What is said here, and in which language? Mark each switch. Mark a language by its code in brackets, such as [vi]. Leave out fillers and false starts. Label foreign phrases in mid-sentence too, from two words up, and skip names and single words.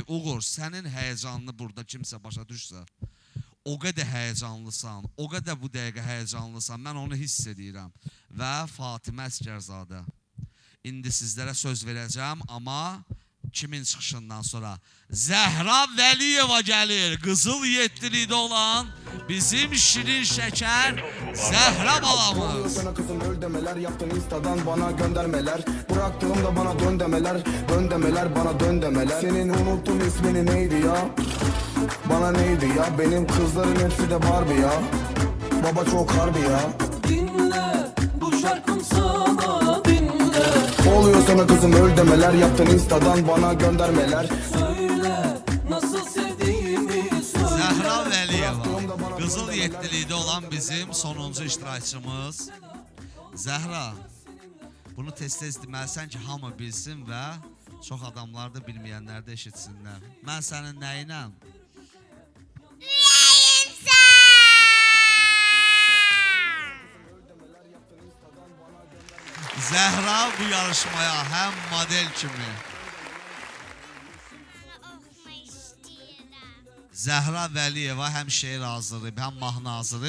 [az] Uğur, sənin həyəcanını burada kimsə başa düşsə, o qədər həyəcanlısan, o qədər bu dəqiqə həyəcanlısan, mən onu hiss edirəm. Və Fatimə Əsgərzadə. İndi sizlərə söz verəcəm, amma kimin çıxışından sonra? Zəhra Vəliyeva gəlir, Qızıl Yetdilikdə olan bizim şirin şəkər Zəhra balamız. [tr] Sana kızım öl demeler, yaptın instadan bana göndermeler. Bıraktığımda bana dön demeler, dön demeler, bana dön demeler. Senin unuttum ismini neydi ya? Bana neydi ya? Benim kızların hepsi de Barbie ya. Baba çok harbi ya. Dinle, bu şarkım sana dinle. Oluyor sana kızım öl demeler, yaptın instadan bana göndermeler. Söyle, nasıl sevdiğimi söyle. [az] Zəhra Vəliyeva, Qızıl Yetdilikdə olan bizim sonuncu iştirakçımız. Zəhra, bunu tez-tez deməlisən ki, hamı bilsin və çox adamlar da bilməyənlər də eşitsinlər. Mən sənin nəyinəm? Zəhra bu yarışmaya həm model kimi, Zəhra Vəliyeva həm şeir hazırlayıb, həm mahnı hazırlayıb.